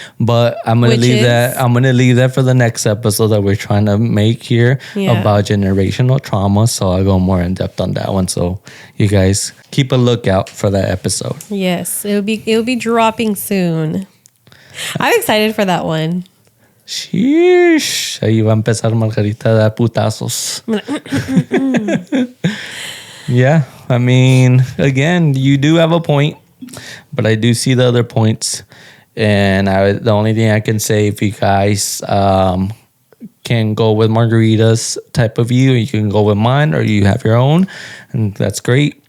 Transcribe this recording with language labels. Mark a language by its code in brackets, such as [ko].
[en] But I'm gonna leave that for the next episode that we're trying to make here about generational trauma. So I'll go more in depth on that one. So you guys keep a lookout for that episode. Yes, it'll be dropping soon. I'm excited for that one. Sheesh. [es] Ahí va a empezar Margarita a dar putazos. [en] Yeah, I mean, again, you do have a point, but I do see the other points. And the only thing I can say, if you guys can go with Margarita's type of view, you can go with mine, or you have your own, and that's great.